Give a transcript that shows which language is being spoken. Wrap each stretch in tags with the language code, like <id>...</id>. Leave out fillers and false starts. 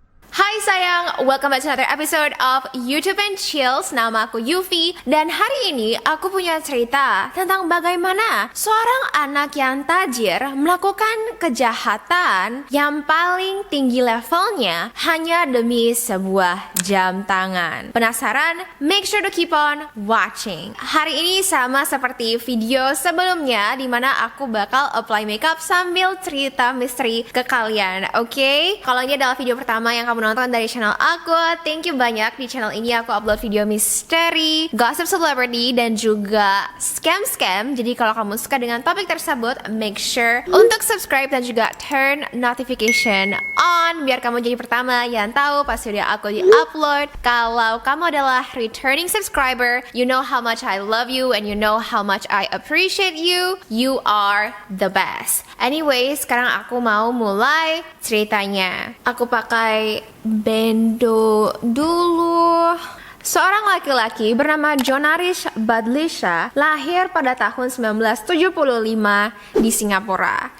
<id>Hai sayang,</id> <en>welcome back to another episode of YouTube and Chills.</en> <id>Nama aku Yufi, dan hari ini aku punya cerita tentang bagaimana seorang anak yang tajir melakukan kejahatan yang paling tinggi levelnya hanya demi sebuah jam tangan. Penasaran?</id> <en>Make sure to keep on watching.</en> <id>Hari ini sama seperti video sebelumnya, dimana aku bakal apply makeup sambil cerita misteri ke kalian. Oke? Kalau ini adalah video pertama yang kamu nonton dari channel aku, thank you banyak. Di channel ini aku upload video misteri, gossip celebrity, dan juga scam-scam. Jadi kalau kamu suka dengan topik tersebut, make sure untuk subscribe dan juga</id> <en>turn notification on</en> <id>biar kamu jadi pertama yang tahu pas video aku di-upload. Kalau kamu adalah returning subscriber,</id> <en>you know how much I love you and you know how much I appreciate you. You are the best.</en> <id>Anyway, sekarang aku mau mulai ceritanya. Aku pakai bendo dulu. Seorang laki-laki bernama Jonaris Badlisha lahir pada tahun 1975 di Singapura.</id>